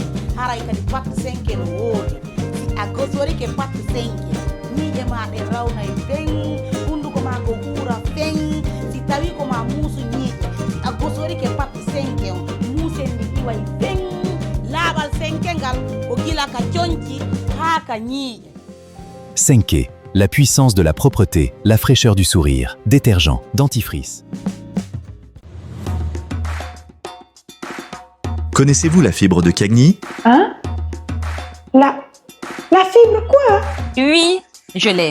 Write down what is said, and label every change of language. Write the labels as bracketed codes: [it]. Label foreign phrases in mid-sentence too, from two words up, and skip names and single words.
[ff] Haray kadi pattu senke no woodi. Si a gosorike pattu senke, ñiiƴe ma ɗe rawnay feŋ, hunduko ma ko huura feŋ. Si tawi ko ma muusu ñiiƴe, si a gosorike pattu senke on, muusen ndi iway feŋ. Laaɓal senke ngal ko gila ka coñci haa ka ñiiƴe. Senke, [fr] la puissance de la propreté, la fraîcheur du sourire, détergent, dentifrice. Connaissez-vous la fibre de Cagny? Hein? La fibre quoi? Oui, je l'ai.